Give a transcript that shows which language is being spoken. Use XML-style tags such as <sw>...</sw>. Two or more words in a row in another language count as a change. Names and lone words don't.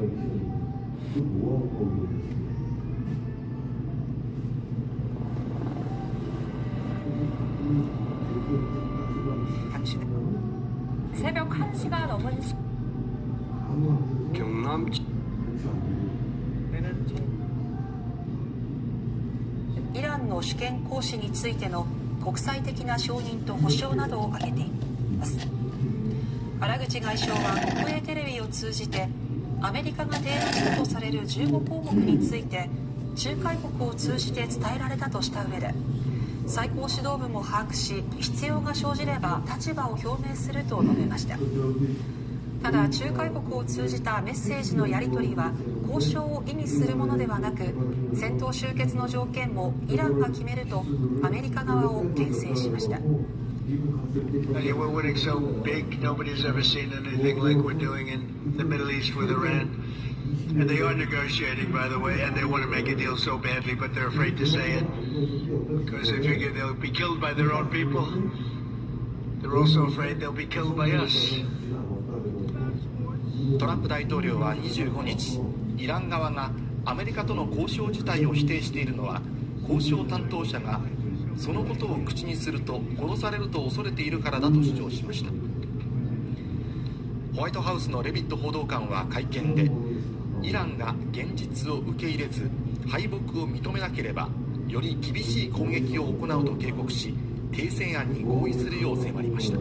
<ko>새벽 1시가 넘은 경남</ko> <ja>イランの主権行使についての国際的な承認と保証などを挙げています。原口外相は国営テレビを通じてアメリカが提案したとされる15項目について仲介国を通じて伝えられたとした上で最高指導部も把握し必要が生じれば立場を表明すると述べました。ただ仲介国を通じたメッセージのやり取りは公交渉を意味するものではなく、戦闘終結の条件もイランが決めるとアメリカ側を牽制しました。</ja> <en>We're winning so big, nobody's ever seen anything like we're doing in the Middle East with Iran. And they are negotiating, by the way, and they want to make a deal so badly, but they're afraid to say it because they figure they'll be killed by their own people. They're also afraid they'll be killed by us.</en> <ja>トランプ大統領は25日、イラン側がアメリカとの交渉自体を否定しているのは、交渉担当者がそのことを口にすると殺されると恐れているからだと主張しました。ホワイトハウスのレビット報道官は会見で、イランが現実を受け入れず敗北を認めなければより厳しい攻撃を行うと警告し、停戦案に合意するよう迫りました。</ja>